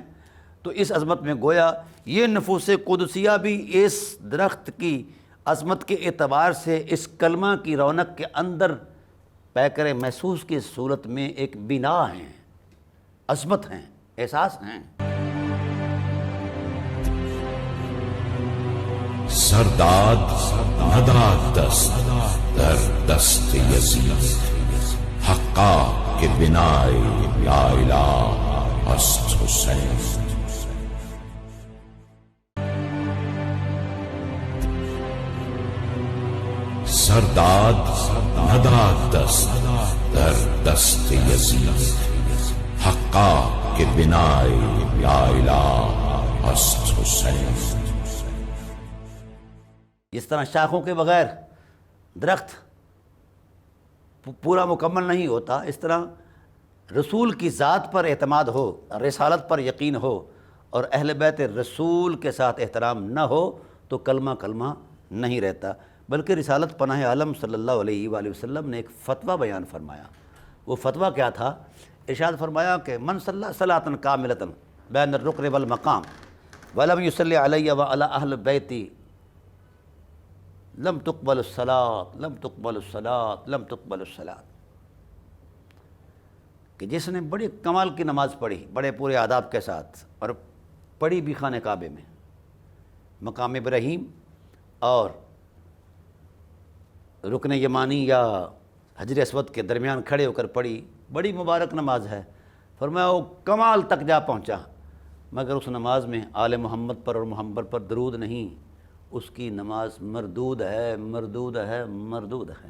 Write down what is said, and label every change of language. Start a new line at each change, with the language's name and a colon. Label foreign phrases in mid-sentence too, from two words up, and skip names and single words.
Urdu: تو اس عظمت میں گویا یہ نفوس قدسیہ بھی اس درخت کی عظمت کے اعتبار سے اس کلمہ کی رونق کے اندر پیکر محسوس کی صورت میں ایک بنا ہیں، عظمت ہیں، احساس ہیں۔
Persian: سرداد نداد دست در دست یزید، حقا کے بنائے یا الہ است حسین۔ سرداد نداد دست در دست یزید، حقا کے بنائے یا الہ است حسین۔
Urdu: جس طرح شاخوں کے بغیر درخت پورا مکمل نہیں ہوتا، اس طرح رسول کی ذات پر اعتماد ہو، رسالت پر یقین ہو اور اہل بیت رسول کے ساتھ احترام نہ ہو تو کلمہ نہیں رہتا۔ بلکہ رسالت پناہ عالم
Arabic: صلی اللہ علیہ وآلہ وسلم
Urdu: نے ایک فتویٰ بیان فرمایا۔ وہ فتویٰ کیا تھا؟
Arabic: ارشاد فرمایا کہ من صلی صلاۃ کاملۃ بین الرکن والمقام ولم یصلی علی وعلی اہل بیتی لم تقبل الصلاۃ لم تقبل الصلاۃ لم تقبل الصلاۃ،
Urdu: کہ جس نے بڑی کمال کی نماز پڑھی بڑے پورے آداب کے ساتھ، اور پڑھی بھی خانہ کعبے میں، مقام ابراہیم اور رکن یمانی یا حجر اسود کے درمیان کھڑے ہو کر پڑھی، بڑی مبارک نماز ہے، فرمایا وہ کمال تک جا پہنچا، مگر اس نماز میں آل محمد پر اور محمد پر درود نہیں، اس کی نماز مردود ہے، مردود ہے، مردود ہے۔